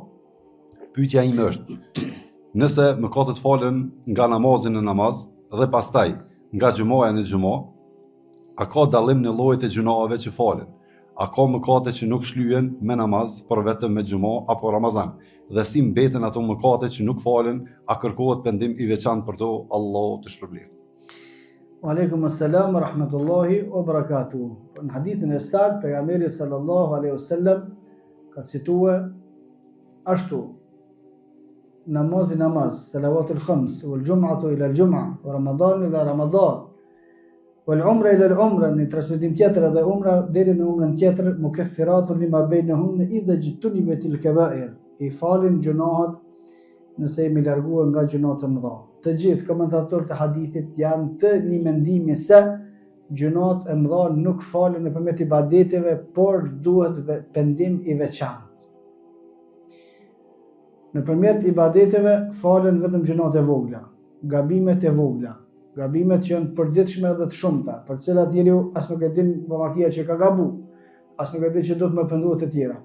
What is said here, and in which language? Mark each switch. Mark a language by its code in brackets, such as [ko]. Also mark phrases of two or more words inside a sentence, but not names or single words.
[sq] Pyetja ime është: nëse mëkatet falen nga namazi në namaz dhe pastaj nga xhumaja në xhumo, a ka dallim në llojet e gjunave që falen? A ka mëkate që nuk shlyen me namaz, por vetëm me xhumo apo Ramazan? Dhe si mbeten ato mëkate që nuk falen, a kërkohet pendim i veçantë për to? Allahu të shpërblet. [ar] وعليكم السلام ورحمة الله وبركاته. [sq] Në hadithin e saktë, pejgamberi [ar] صلى الله عليه وسلم [sq] ka cituar ashtu: namaz, [ar] الصلوات الخمس والجمعة إلى الجمعة ورمضان إلى رمضان والعمرة إلى العمرة, [sq] në transmetim tjetër edhe umra deri në umrën tjetër, [ar] مكفرات لما بينهن إذا اجتنبت الكبائر, [sq] i falin gjunahet nëse jemi larguar nga gjunahet e mëdha. Të gjithë komentatorët e hadithit janë të një mendimi se gjunahet e mëdha nuk falen nëpërmjet ibadeteve, por duhet pendim i veçantë. Nëpërmjet ibadeteve falen vetëm gjunahet e vogla, gabimet e vogla, gabimet që janë përditshme dhe të shumta, për të cilat njeriu as nuk e din vamakia që ka gabu, as nuk e din që do të më pendohet të tjera.